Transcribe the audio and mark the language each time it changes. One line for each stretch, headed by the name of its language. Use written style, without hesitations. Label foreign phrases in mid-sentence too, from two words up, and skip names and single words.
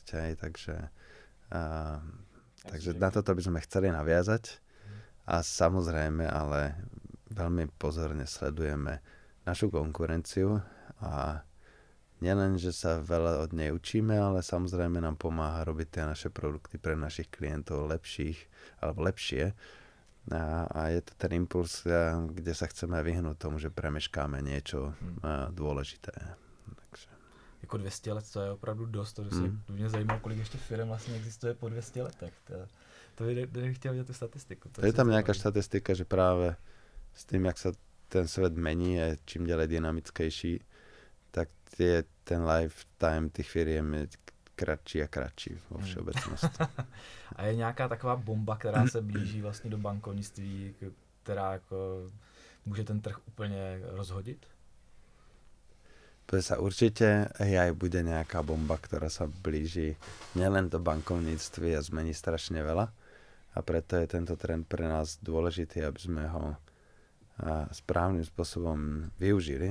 Slovak: Takže na toto by sme chceli naviazať a samozrejme, ale veľmi pozorne sledujeme našu konkurenciu a nielen, že sa veľa od nej učíme, ale samozrejme nám pomáha robiť tie naše produkty pre našich klientov lepšie. A je to ten impuls, kde sa chceme vyhnúť tomu, že premeškáme niečo dôležité. Takže.
Czech: Jako 200 let, to je opravdu dost, to by mě zajímalo, kolik ještě firm vlastně existuje po 200 letech. To bych chtěl vidět tu statistiku.
Slovak: Je tam nejaká štatistika, že práve s tým, jak sa ten svet mení a čím ďalej dynamickejší, tak ten lifetime tých firiem je kratší a kratší vo všeobecnosti.
Czech: A je nějaká taková bomba, která se blíží vlastně do bankovnictví, která jako může ten trh úplně rozhodit?
Slovak: Určite AI bude nejaká bomba, ktorá sa blíži nielen do bankovníctví a zmení strašne veľa. A preto je tento trend pre nás dôležitý, aby sme ho správnym spôsobom využili.